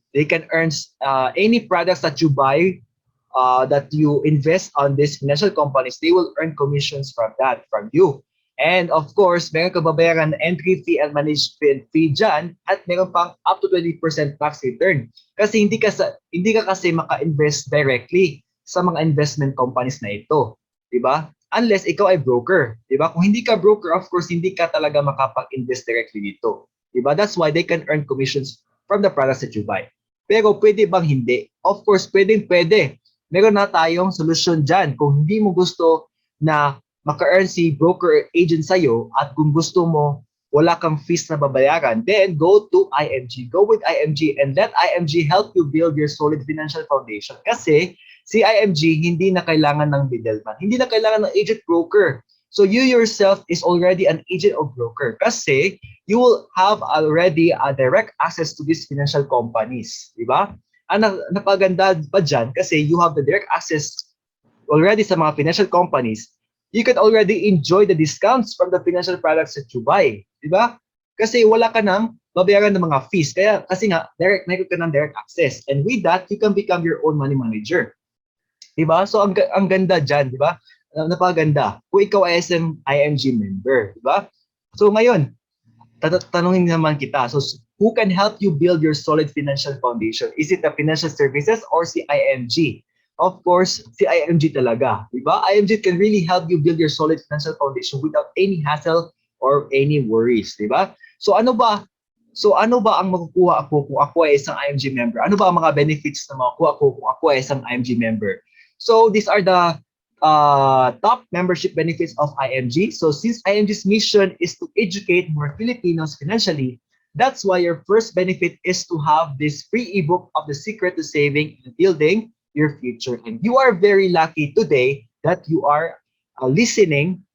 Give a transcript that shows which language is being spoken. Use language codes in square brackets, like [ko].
[en] They can earn any products that you buy, that you invest on these financial companies, they will earn commissions from you. [tl] And of course, meron ka babayaran na entry fee and management fee dyan, at meron pang up to 20% tax return. Kasi hindi ka kasi maka-invest directly sa mga investment companies na ito, di ba? Unless ikaw ay broker, di ba? Kung hindi ka broker, of course, hindi ka talaga makapag-invest directly dito, di ba? [en] That's why they can earn commissions from the products that you buy. [tl] Pero pwede bang hindi? Of course, pwede. Meron na tayong solusyon dyan. Kung hindi mo gusto na maka-earn si broker agent sa'yo at kung gusto mo wala kang fees na babayaran, [en] then go to IMG. Go with IMG and let IMG help you build your solid financial foundation. [tl] Kasi si IMG hindi na kailangan ng middleman. Hindi na kailangan ng agent broker. [en] So you yourself is already an agent or broker kasi you will have already a direct access to these financial companies. Diba? [tl] Ang napaganda pa dyan kasi [en] you have the direct access already sa mga financial companies, you can already enjoy the discounts from the financial products that you buy. [tl] Diba? Kasi wala ka nang babayaran ng mga fees. Kasi nga, meron ka ng direct access. [en] And with that, you can become your own money manager. [tl] Diba? So ang ganda dyan, diba? Napaganda. Kung ikaw ay IMG member. [en] Diba? [tl] So ngayon, tanungin naman kita. [en] So who can help you build your solid financial foundation? Is it the financial services or si IMG? Of course, si IMG talaga. Diba? IMG can really help you build your solid financial foundation without any hassle or any worries. [tl] Diba? So ano ba ang makukuha ako kung ako ay isang IMG member? Ano ba ang mga benefits na makukuha ko kung ako ay isang IMG member? [en] So these are the top membership benefits of IMG. So since IMG's mission is to educate more Filipinos financially, that's why your first benefit is to have this free ebook of The Secret to Saving and Building Your Future. And you are very lucky today that you are listening